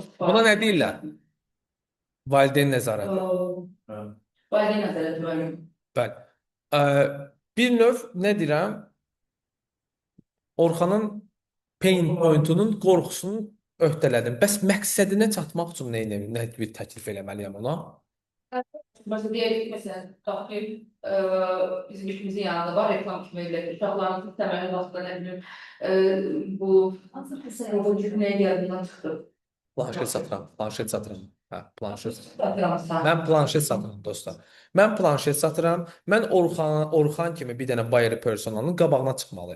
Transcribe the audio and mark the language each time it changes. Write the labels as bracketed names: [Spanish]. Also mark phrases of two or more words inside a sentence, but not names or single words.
[Azerbaijani] Buna nə deyirlər? Valideyn nəzarəti. Valideyn nəzarəti mənim. Bəli. Bir növ nə deyirəm? Orxanın [English] pain pointunun [Azerbaijani] qorxusunu öhdələdim. Bəs məqsədinə çatmaq üçün nə bir təklif eləməliyəm ona? [Turkish] Mesela diyelim mesela tabii [Azerbaijani] bizim işimizin yanında var reklam kimi edilir. Uşaqlarımızın təməli vaxtında nə bilim bu cümləyə gəldiyindən çıxdı. Planşet satıram, planşet satıram. Hə, planşet. Satıramazsan. Mən planşet satıram dostlar. Mən planşet satıram. Mən Orxan kimi bir dənə [English] buyer personanın [Azerbaijani] qabağına çıxmalıyım.